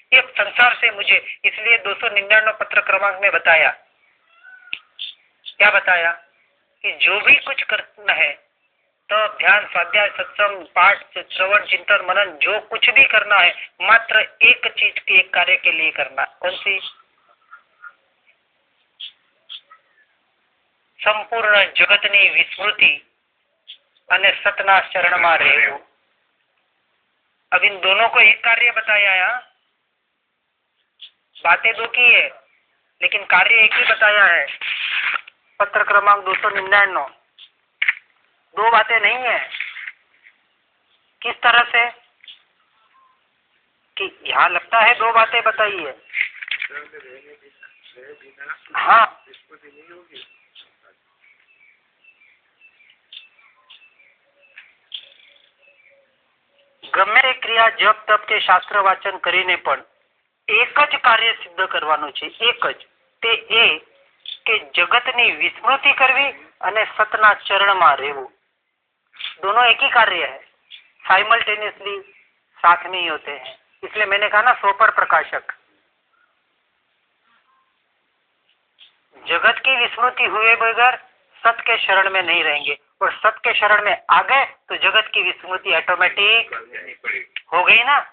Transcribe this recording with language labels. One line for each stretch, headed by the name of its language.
Hindi: ये संसार से मुझे, इसलिए 299 पत्र क्रमांक में बताया, क्या बताया कि जो भी कुछ करना है तो ध्यान, स्वाध्याय, सत्संग, पाठ, श्रवण, चिंतन, मनन, जो कुछ भी करना है मात्र एक चीज के, एक कार्य के लिए करना। कौन सी?
Gujarati: संपूर्ण जगतनी विस्मृति અને સતના શરણમાં રહેવું।
Hindi: अब इन दोनों को एक कार्य बताया है। बातें दो की है लेकिन कार्य एक ही बताया है। पत्र क्रमांक 299, दो बातें नहीं है। किस तरह से कि यहाँ लगता है दो बातें बताई है।
Gujarati: हाँ, ગમે તે ક્રિયા જપ તપ કે શાસ્ત્ર વાચન કરીને પણ એક જ કાર્ય સિદ્ધ કરવાનું છે, એક જ, તે એ કે જગતની વિસ્મૃતિ કરવી અને સતના ચરણમાં રહેવું।
Hindi: दोनों एक ही कार्य है, साइमल्टेनियसली साथ में ही होते हैं। इसलिए मैंने कहा ना, सोपर प्रकाशक। जगत की विस्मृति हुए बगैर सत्य के शरण में नहीं रहेंगे, और सत्य के शरण में आ गए तो जगत की विस्मृति ऑटोमेटिक हो गई ना।